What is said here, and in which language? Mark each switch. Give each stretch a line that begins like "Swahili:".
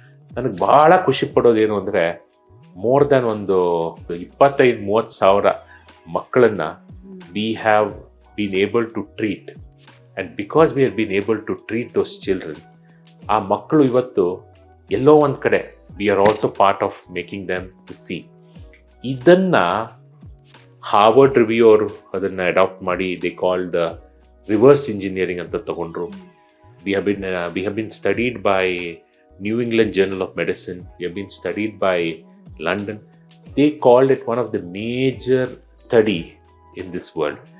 Kannada: ನನಗೆ ಭಾಳ ಖುಷಿ ಪಡೋದೇನು ಅಂದರೆ,
English: more than
Kannada: ಒಂದು 25-30 ಸಾವಿರ ಮಕ್ಕಳನ್ನು
English: we have been able to treat. And because we have been able to treat those children,
Kannada: ಆ ಮಕ್ಕಳು ಇವತ್ತು ಎಲ್ಲೋ ಒಂದು ಕಡೆ
English: we are also part of making them to see.
Kannada: ಇದನ್ನು ಹಾರ್ವರ್ಡ್ ರಿವ್ಯೂ ಅವರು ಅದನ್ನು ಅಡಾಪ್ಟ್ ಮಾಡಿ
English: they called
Kannada: ರಿವರ್ಸ್ ಇಂಜಿನಿಯರಿಂಗ್ ಅಂತ ತಗೊಂಡ್ರು.
English: We have been studied by New England journal of medicine, we have been studied by London. They called it one of the major study in this world.